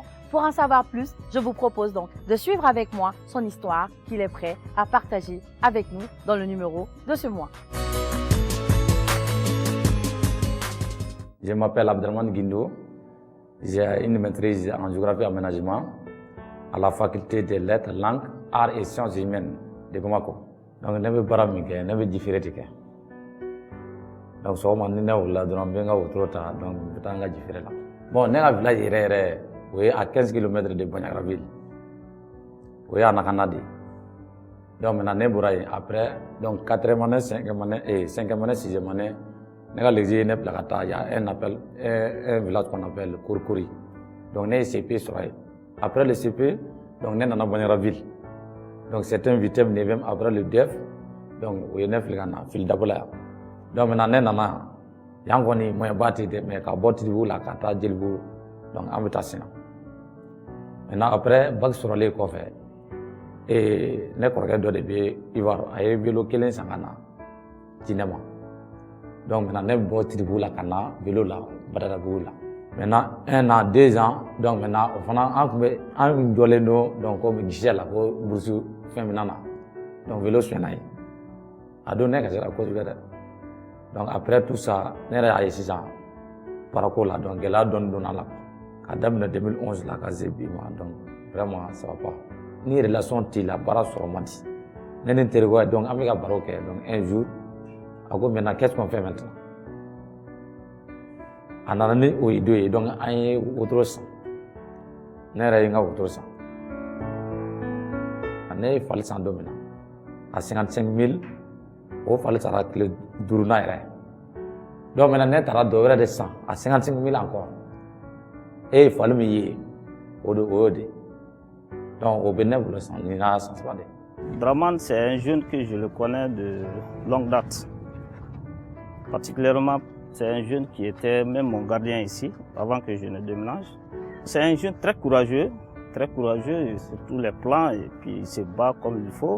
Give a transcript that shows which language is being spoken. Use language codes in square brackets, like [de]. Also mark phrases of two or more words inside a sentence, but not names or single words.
[fr] Pour en savoir plus, je vous propose donc de suivre avec moi son histoire qu'il est prêt à partager avec nous dans le numéro de ce mois. Je m'appelle Abdourahmane Guindo. J'ai une maîtrise en géographie et aménagement à la faculté des lettres, langues arts et sciences humaines de Bamako. [bm] Donc ne bɛ baara min kɛ ne bɛ jifeere de kɛ. Donc sɔgɔma ni ne wulila dɔrɔn n bɛ n ka wotoro ta donc n bɛ taa n ka jifeere la. Bon ne ka village yɛrɛ yɛrɛ o ye [fr] à 15 km de Bandiagara-Ville. [bm] O ye a Nakana de ye. Donc maintenant ne bɔra yen [fr] après donc 4e année 5e année et 5e année 6e année [bm] ne ka l'exil ne bila ka taa [fr] il y a un village qu'on appelle Kourkouri. [bm] Donc ne ye CP sɔrɔ yen. [fr] Après le CP donc [bm] ne nana [fr] Bandiagara-Ville. Donc c'est un 8e 9e après le DEF donc [bm] o ye ne fili ka na fili dabo la yan. Donc maintenant ne nana yan kɔni moyen ba tɛ dɛ mais ka bɔ Tidibugu la ka taa Jelibugu donc an bɛ taa Sina. [fr] Maintenant après bac [bm] sɔrɔlen kɔfɛ ne kɔrɔkɛ dɔ de bɛ Ivoire a ye vélo kelen san ka na Jinɛ ma. Donc maintenant ne bɛ bɔ Tidibugu la ka na vélo la Badalabugu la. Maintenant [fr] 1 an 2 ans donc maintenant [bm] o fana an tun bɛ an jɔlen don donc ko guichet la ko bourse fɛn min na donc vélo sonyɛna yen a don ne kasira kosɛbɛ dɛ. [fr] Donc après tout ça [bm] ne yɛrɛ y'a ye sisan baarako la donc gɛlɛya dɔɔni donna la ka daminɛ 2011 la ka se bi ma [fr] donc vraiment ça va pas. [bm] Ni relation t'i la baara sɔrɔ man di. Ne ni n terikɛ donc an bɛ ka baro kɛ [fr] donc un jour [bm] a ko [fr] maintenant qu'est-ce qu'on fait maintenant. [bm] A nana ni o idée ye donc an ye wotoro san. Ne yɛrɛ ye n ka wotoro san. Ne ye fali san don min na a 55 000 o fali sara tile 5nan yɛrɛ. Donc maintenant ne taara dɔ wɛrɛ de san a 55 000 encore. E ye fali min ye o y'o de. [fr] Donc au Bénin pour le sang, il y a ça. Draman, c'est un jeune que je le connais de longue date. Particulièrement, c'est un jeune qui était même mon gardien ici, avant que je ne déménage. C'est un jeune très courageux sur tous les plans, et puis il se bat comme il faut.